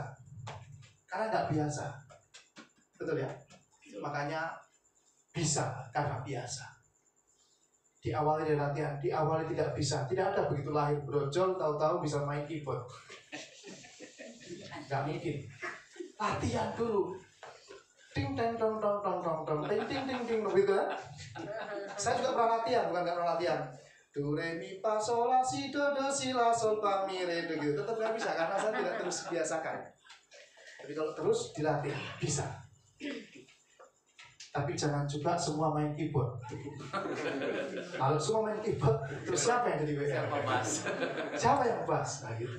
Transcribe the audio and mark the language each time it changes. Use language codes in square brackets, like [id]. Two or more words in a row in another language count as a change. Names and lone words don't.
[id] Karena nggak biasa. Betul ya? Makanya bisa karena biasa. Diawali dari latihan, diawali tidak bisa. Tidak ada begitu lahir brojol, tahu-tahu bisa main keyboard. Gak mungkin. Latihan dulu. Ting teng tong tong tong tong tong ting ting ting ting begitu ya. Saya juga pernah latihan, bukan gak pernah latihan. Do re mi fa sol la si do si la sol fa mi re do gitu. Tetap gak bisa karena saya tidak terus biasakan. Tapi kalau terus dilatih bisa. Tapi jangan juga semua main keyboard. Kalau semua main keyboard, terus siapa yang jadi WR? Siapa yang bass? Nah, gitu.